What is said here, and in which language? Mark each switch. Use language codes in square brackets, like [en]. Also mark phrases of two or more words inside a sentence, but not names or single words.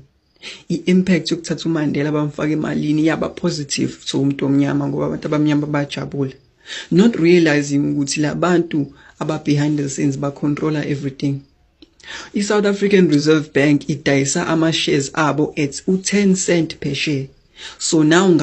[zu] I-impact yokuthatha uMandela bamfaka emalini yaba [en] positive to [zu] umuntu omnyama ngoba abantu abamnyama bajabula. [en] Not realizing [zu] ukuthi labantu aba [en] behind the scenes ba controller everything. South African Reserve Bank [zu] idayisa ama-shares abo [en] at 10 cent per share. So now